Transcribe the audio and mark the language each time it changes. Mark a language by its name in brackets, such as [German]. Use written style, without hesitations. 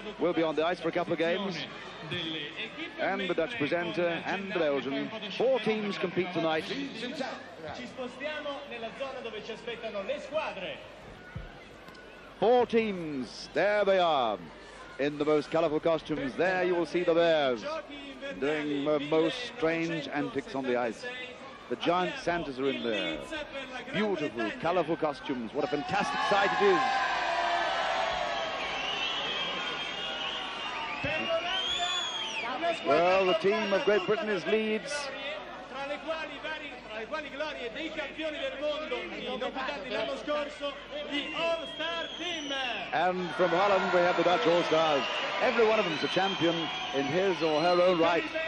[English] We'll be on the ice for a couple of games. And the Dutch presenter and the Belgian. 4 teams compete tonight. [Italian] Ci spostiamo nella zona dove ci aspettano le squadre. [English] 4 teams, there they are, in the most colourful costumes. There you will see the Bears doing the most strange antics on the ice. The giant Santas are in there. Beautiful, colourful costumes. What a fantastic sight it is. Well, the team of Great Britain is Leeds. [Italian] Tra le quali glorie dei campioni del mondo inoccupati l'anno scorso, gli All-Star Team. [English] And from Holland we have the Dutch All-Stars. Every one of them is a champion in his or her own right.